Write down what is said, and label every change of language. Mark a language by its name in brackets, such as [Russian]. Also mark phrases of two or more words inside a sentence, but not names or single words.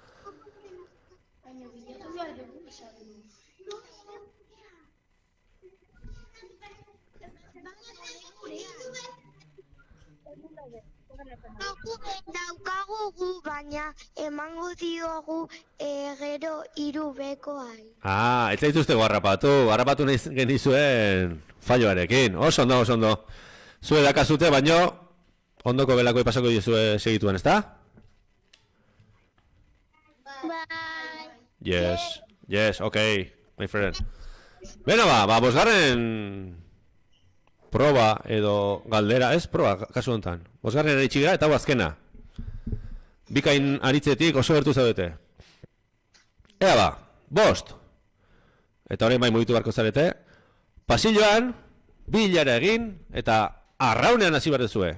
[Basque] Daukagu gu, baina emango diogu gero 3Bkoai. Ez zaituztego harrapatu nahi genizuen falloarekin. Oso ondo. Zue dakazute, baino, ondoko belako pasako dizue segituan, ezta? Bai. [English] Yes, okay, my friend. [Basque] Beno ba, bosgarren proba edo galdera, ez proba, kasu honetan. Bosgarren eritxi gara eta hau azkena. Bikain aritzetik oso gertu zaudete. Ea ba, 5. Eta horrein bai mugitu barko zarete. Pasilloan, bilara egin eta arraunean hasi behar duzue.